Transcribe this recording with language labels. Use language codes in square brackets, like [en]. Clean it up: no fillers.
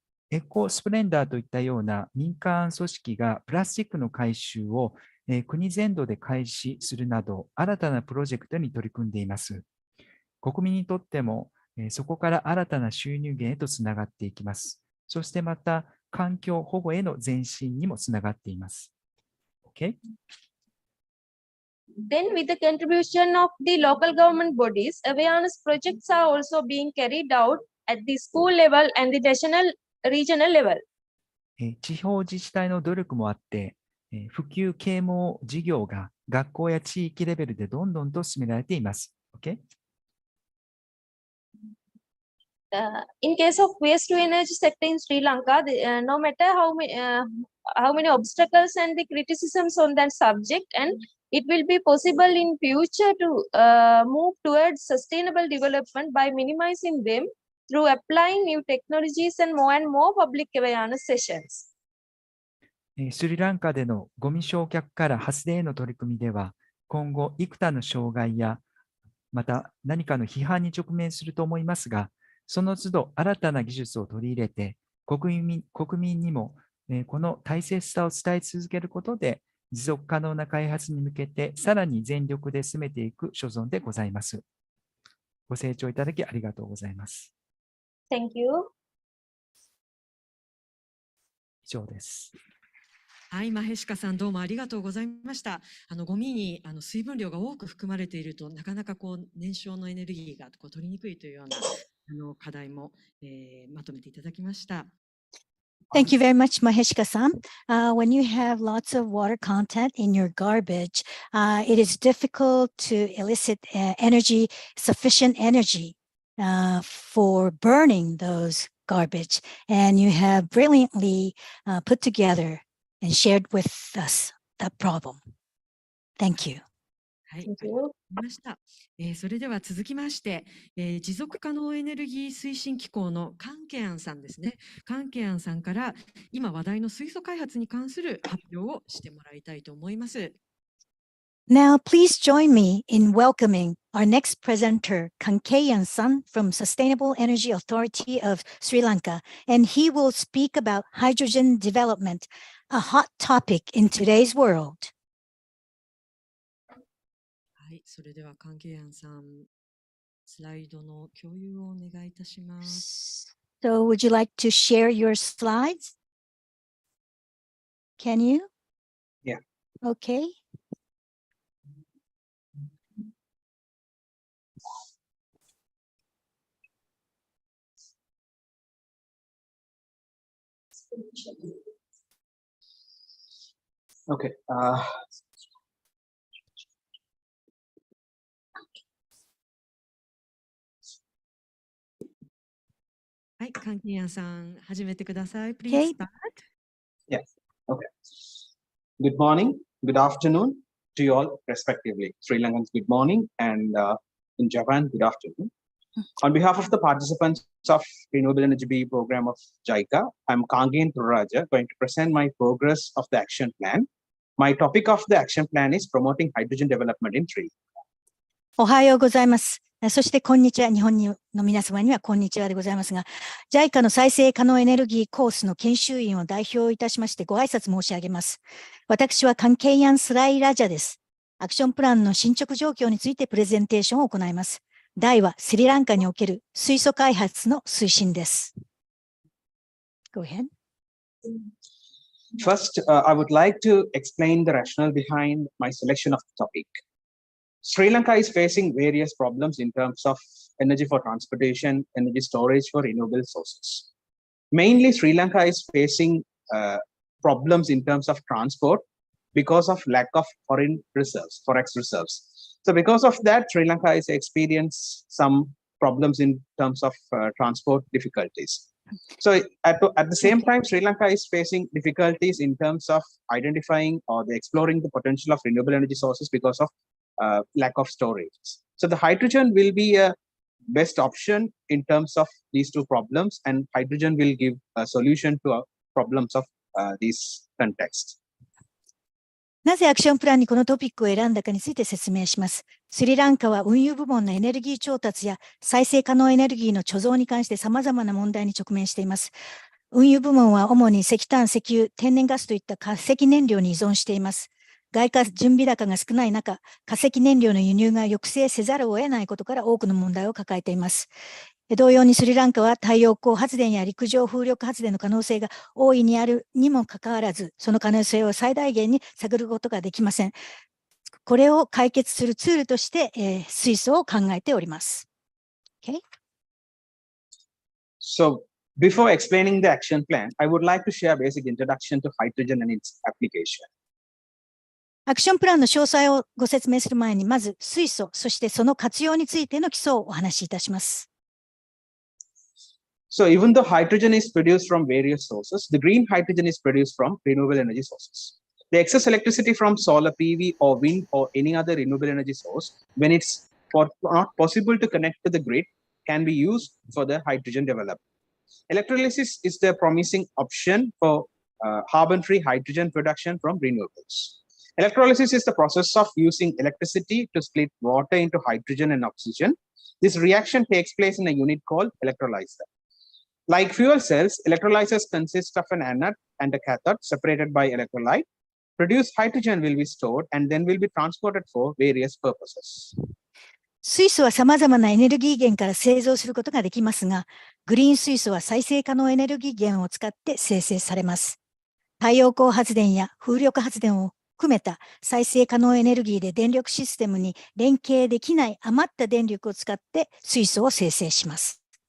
[ja] エコスプレンダーといったような民間組織がプラスチックの回収を国全土で開始するなど、新たなプロジェクトに取り組んでいます。国民にとっても、そこから新たな収入源へとつながっていきます。そしてまた、環境保護への前進にもつながっています。 [en] Okay? Then with the contribution of the local government bodies, awareness projects are also being carried out at the school level and the regional level. [ja] 地方自治体の努力もあって、普及啓蒙事業が学校や地域レベルでどんどんと進められています。 [en] Okay? In case of waste to energy sector in Sri Lanka, no matter how many obstacles and the criticisms on that subject, and it will be possible in future to move towards sustainable development by minimizing them through applying new technologies and more public awareness sessions. [ja] スリランカでのゴミ焼却から発電への取り組みでは、今後幾多の障害やまた何かの批判に直面すると思いますが、その都度新たな技術を取り入れて、国民にもこの大切さを伝え続けることで、持続可能な開発に向けてさらに全力で進めていく所存でございます。ご清聴いただきありがとうございます。 [en] Thank you. [ja] 以上です。はい、マヘシカさんどうもありがとうございました。ゴミに水分量が多く含まれているとなかなか燃焼のエネルギーが取りにくいというような課題も、まとめていただきました。 [en] Thank you very much, Maheshika-san. When you have lots of water content in your garbage, it is difficult to elicit sufficient energy for burning those garbage. And you have brilliantly put together and shared with us that problem. Thank you. [ja] はい、ありがとうございました。それでは続きまして、持続可能エネルギー推進機構のカンケアンさんですね。カンケアンさんから今話題の水素開発に関する発表をしてもらいたいと思います。 [en] Now, please join me in welcoming our next presenter, Kankeyan-san from Sustainable Energy Authority of Sri Lanka, and he will speak about hydrogen development, a hot topic in today's world. [ja] はい、それではカンケヤンさん、スライドの共有をお願いいたします。 [en] So, would you like to share your slides? Can you? Yeah. Okay. Okay. [ja] はい、関係者さん、始めてください。 [en] Please Okay. start. Yeah. Okay. Good morning, good afternoon to you all respectively. Sri Lankans, good morning, and in Japan, good afternoon. On behalf of the participants of Renewable Energy B program of JICA, I'm Kangen Thurraja, going to present my progress of the action plan. My topic of the action plan is promoting hydrogen development in Sri Lanka. [ja] おはようございます。そして、こんにちは。日本の皆様には、こんにちはでございますが、JICA の再生可能エネルギーコースの研修員を代表いたしまして、ご挨拶申し上げます。私はカンケイヤン・スライラジャです。アクションプランの進捗状況についてプレゼンテーションを行います。題は、スリランカにおける水素開発の推進です。 [en] Go ahead. First, I would like to explain the rationale behind my selection of the topic. Sri Lanka is facing various problems in terms of energy for transportation, energy storage for renewable sources. Mainly, Sri Lanka is facing problems in terms of transport because of lack of foreign reserves, forex reserves. So because of that, Sri Lanka is experiencing some problems in terms of transport difficulties. So at the same time, Sri Lanka is facing difficulties in terms of identifying or exploring the potential of renewable energy sources because of lack of storage. So the hydrogen will be a best option in terms of these two problems, and hydrogen will give a solution to our problems of this context. [ja] なぜアクションプランにこのトピックを選んだかについて説明します。スリランカは運輸部門のエネルギー調達や再生可能エネルギーの貯蔵に関して様々な問題に直面しています。運輸部門は主に石炭、石油、天然ガスといった化石燃料に依存しています。外貨準備高が少ない中、化石燃料の輸入が抑制せざるを得ないことから多くの問題を抱えています。同様にスリランカは太陽光発電や陸上風力発電の可能性が大いにあるにもかかわらず、その可能性を最大限に探ることができません。これを解決するツールとして、水素を考えております。 [en] Okay? So before explaining the action plan, I would like to share a basic introduction to hydrogen and its application. [ja] アクションプランの詳細をご説明する前に、まず水素、そしてその活用についての基礎をお話しいたします。 [en] So even though hydrogen is produced from various sources, the green hydrogen is produced from renewable energy sources. The excess electricity from solar PV or wind or any other renewable energy source, when it's not possible to connect to the grid, can be used for the hydrogen development. Electrolysis is the promising option for carbon-free hydrogen production from renewables. Electrolysis is the process of using electricity to split water into hydrogen and oxygen. This reaction takes place in a unit called electrolyzer. Like fuel cells, electrolyzers consist of an anode and a cathode separated by electrolyte. Produced hydrogen will be stored and then will be transported for various purposes. [ja] 水素は様々なエネルギー源から製造することができますが、グリーン水素は再生可能エネルギー源を使って生成されます。太陽光発電や風力発電を含めた再生可能エネルギーで電力システムに連携できない余った電力を使って水素を生成します。